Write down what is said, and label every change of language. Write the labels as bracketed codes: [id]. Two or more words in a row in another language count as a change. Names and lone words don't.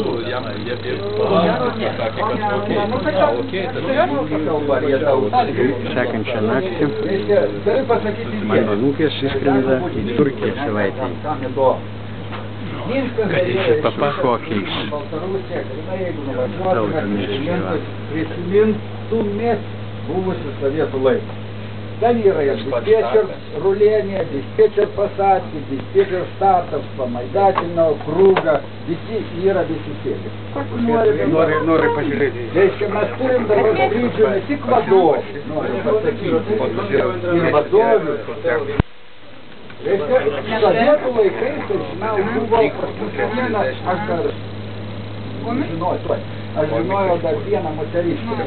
[lt] Sekančią naktį mano anūkės išskrenda į Turkiją savaitėj. Čia papašokiais. Prisimintumėt buvusių sovietų laiką. Ten yra ir [ru] диспетчер руление, диспетчер посадки, диспетчер стартов, вспомогательного круга, [lt] yra visi sėdi. Nori pažiūrėti. Reiškia, mes turim dabar skrydžių ne tik vadovų, noriu pasakyti, ir vadovių. Reiškia, sovietų laikais, tai žinau, buvo vienas, aš žinojau dar vieną moteriškę.